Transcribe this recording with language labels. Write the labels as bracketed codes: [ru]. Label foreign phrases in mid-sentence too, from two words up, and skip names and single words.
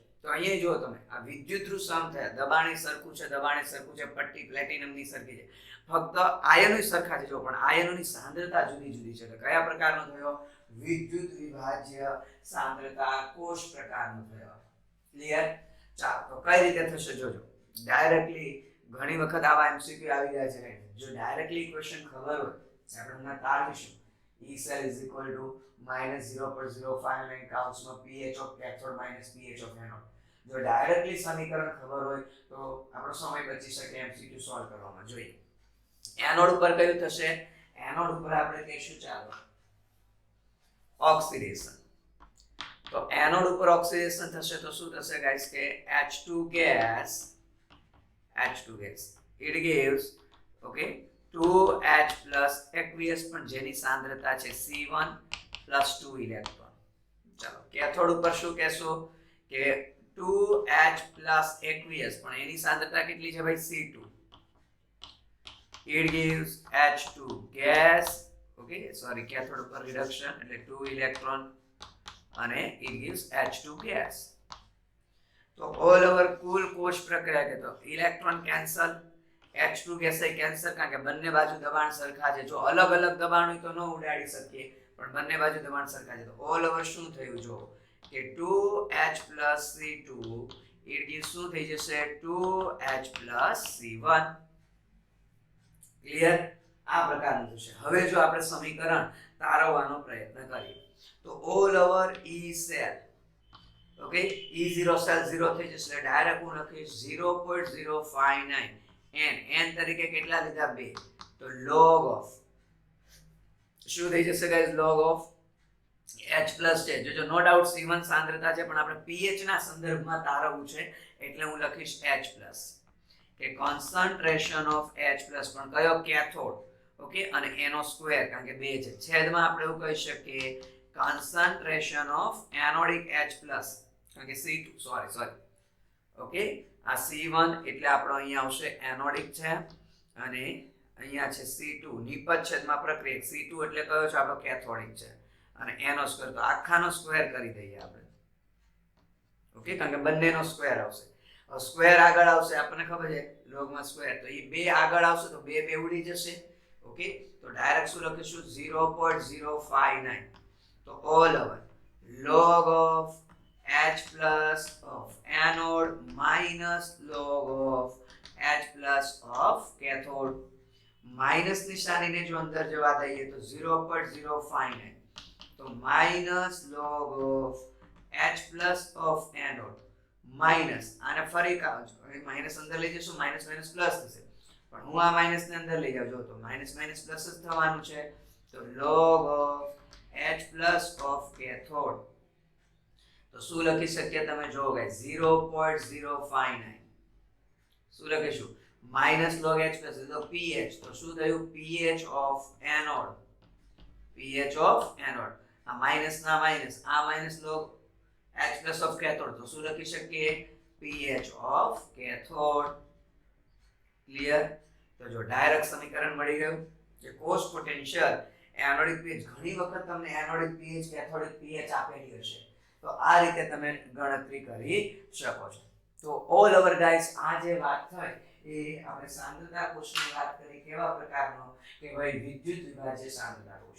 [gu] તો અહીંયા જો તમે આ વિદ્યુત ધ્રુવ સમ થયા દબાણે સરખું છે પટ્ટી પ્લેટિનમની સરખી છે ફક્ત આયનો સરખા છે જો પણ આયનોની સાંદ્રતા જુદી જુદી છે. એટલે કયા પ્રકારનો થયો વિદ્યુત વિભાજ્ય સાંદ્રતા કોષ પ્રકારનો થયો. ક્લિયર? ચાલો તો કઈ રીતે થશે જોજો. ડાયરેક્ટલી ઘણી વખત આવા એમસીક્યુ આવી જાય છે. જો ડાયરેક્ટલી ઇક્વેશન ખબર હોય આપણે હમણાં તારવીશું [en] E cell is equal to -0.059 [gu] કાઉન્સમાં [en] pH of cathode minus pH of anode. [gu] જો ડાયરેક્ટલી સમીકરણ ખબર હોય તો આપણો સમય બચી શકે એમસીક્યુ સોલ્વ કરવામાં. જોઈએ એનોડ ઉપર કયું થશે? એનોડ ઉપર આપણે કહીશું ચાલો ઓક્સિડેશન. તો એનોડ ઉપર ઓક્સિડેશન થશે તો શું થશે ગાઈસ કે [en] H2 gas it gives okay 2H plus aqueous [gu] પણ જેની સાંદ્રતા છે C1 plus 2 ઇલેક્ટ્રોન. ચાલો કેથોડ ઉપર શું કહેશો કે [en] 2H plus aqueous [gu] પણ એની સાંદ્રતા કેટલી છે ભાઈ C2. [en] It gives H2 gas okay sorry cathode ઉપર reduction એટલે 2 ઇલેક્ટ્રોન અને it gives H2 gas. [gu] તો [en] all over [gu] કુલ કોષ પ્રક્રિયા કે તો ઇલેક્ટ્રોન કેન્સલ H2 ગેસ કેન્સલ કારણ કે બંને બાજુ દબાણ સરખા છે. જો અલગ અલગ દબાણ હોય તો ન ઉડાડી શકીએ પણ બંને બાજુ દબાણ સરખા છે. તો [en] all over [gu] શું થયું જો કે [en] 2H plus C2 it gives [gu] શું થઈ જશે [en] 2H plus C1. [gu] ક્લિયર? આ પ્રકારનું થશે. હવે જો આપણે સમીકરણ તારવવાનો પ્રયત્ન કરીએ તો [en] all over E cell okay E0 cell [gu] 0 થઈ જશે એટલે ડાયરેક્ટ હું લખીશ 0.059 n તરીકે કેટલા લીધા 2 તો log of શું થઈ જશે ગાઈસ [en] log of H plus [gu] છે. જો [en] no doubt [gu] C1 સાંદ્રતા છે પણ આપણે pH ના સંદર્ભમાં તારવવું છે એટલે હું લખીશ [en] H plus [gu] કે [en] concentration of H plus [gu] પણ કયો કેથોડ ઓકે અને એનો સ્ક્વેર કારણ કે 2 છે છેદમાં આપણે એવું કહી શકીએ [en] concentration of anodic H plus [gu] કારણ કે C2 [en] sorry okay [gu] આ C1 એટલે આપણો અહીંયા આવશે એનોડિક છે અને અહીંયા છે C2 નિપજ છેદમાં પ્રક્રિયક C2 એટલે કયો છે આપણો કેથોડિક છે અને એનો સ્ક્વેર તો આખાનો સ્ક્વેર કરી દઈએ આપણે ઓકે કારણ કે બંનેનો સ્ક્વેર આવશે. સ્ક્વેર આગળ આવશે આપણને ખબર છે લોગમાં સ્ક્વેર તો એ 2 આગળ આવશે તો 2 ઉડી જશે ઓકે તો ડાયરેક્ટ શું લખીશું 0.059 તો [en] all over log of H plus of anode minus log of H plus of cathode માઇનસ [gu] નિશાનીને જો અંદર જવા દઈએ તો 0.059 તો [en] minus log of H plus of anode [gu] માઇનસ આને ફરી કાઢો માઇનસ અંદર લઈ જશું [en] minus minus plus [gu] થશે પણ હું આ માઇનસ ને અંદર લઈ જાવ જો તો [en] minus minus plus [gu] જ થવાનું છે તો [en] log of H plus of cathode [gu] તો શું લખી શકીએ તમે જો ગાઈસ 0.059 શું લખીશું [en] minus log H plus [gu] તો pH તો શું થયું [en] pH of anode [gu] આ માઇનસ ના માઇનસ આ માઇનસ [en] log H plus of cathode [gu] તો શું લખી શકીએ [en] pH of cathode. [gu] ક્લિયર? તો જો ડાયરેક્ટ સમીકરણ મળી ગયું કે કોષ પોટેન્શિયલ એનોડિક pH ઘણી વખત તમને એનોડિક pH કેથોડિક pH આપેલી હશે તો આ રીતે તમે ગણતરી કરી શકો છો. તો [en] all over guys [gu] આ જે વાત થઈ એ આપણે સાંદ્રતા કોષની વાત કરી કેવા પ્રકારનો કે ભાઈ વિદ્યુત વિભાજ્ય સાંદ્રતા કોષ.